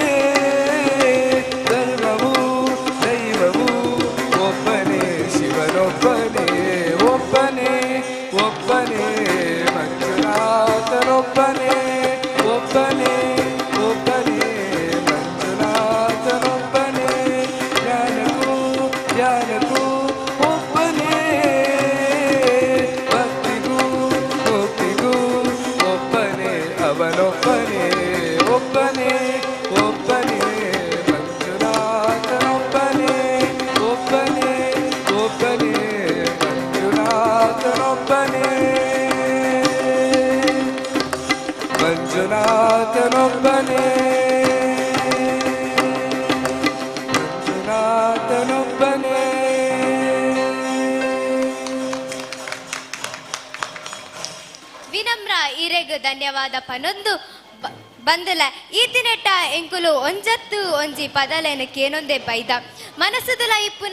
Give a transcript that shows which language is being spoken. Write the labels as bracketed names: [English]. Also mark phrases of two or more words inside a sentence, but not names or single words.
[Kannada] ಧರ್ಮವೂ ದೈವವೂ ಒಬ್ಬನೇ ಶಿವನೊಬ್ಬನೇ ಒಬ್ಬನೇ ಒಬ್ಬನೇ ಮಂಜುನಾಥನೊಬ್ಬನೇ ಒಬ್ಬನೇ ಒಬ್ಬನೇ ಮಂಜುನಾಥನೊಬ್ಬನೇ ಜ್ಞಾನಕ್ಕೂ ಜ್ಞಾನಕ್ಕೂ ಒಬ್ಬನೇ ಭಕ್ತಿಗೂ ಮುಕ್ತಿಗೂ ಒಬ್ಬನೇ ಅವನೊಬ್ಬನೇ ಒಬ್ಬನೇ ಒಬ್ಬನೇ ಮಂಜುನಾಥನೊಬ್ಬನೇ ಒಬ್ಬನೇ ಒಬ್ಬನೇ ಮಂಜುನಾಥನೊಬ್ಬನೇ ಮಂಜುನಾಥನೊಬ್ಬನೇ ಮಂಜುನಾಥನೊಬ್ಬನೇ [Tulu] ವಿನಮ್ರ ಈರೆಗ್ ಧನ್ಯವಾದ ಪನೊಂದು ಬಂದಲ ಈತಿನೆಟ್ಟ ಎಂಕುಲು ಒಂಜತ್ತು ಒಂಜಿ ಪದಲೆನಕ್ಕೇನೊಂದೇ ಬೈದ ಮನಸ್ಸುದಲ ಇಪ್ಪುನ